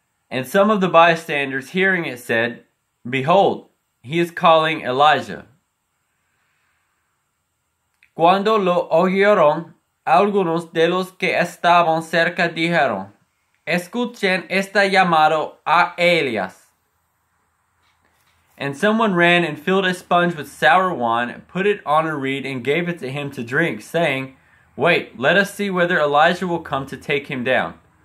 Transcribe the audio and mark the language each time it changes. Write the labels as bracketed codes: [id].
[en] And some of the bystanders, hearing it, said, Behold, he is calling Elijah. [es] Cuando lo oyeron, algunos de los que estaban cerca dijeron, Escuchen esta llamado a Elías. [en] And someone ran and filled a sponge with sour wine, put it on a reed, and gave it to him to drink, saying, Wait, let us see whether Elijah will come to take him down.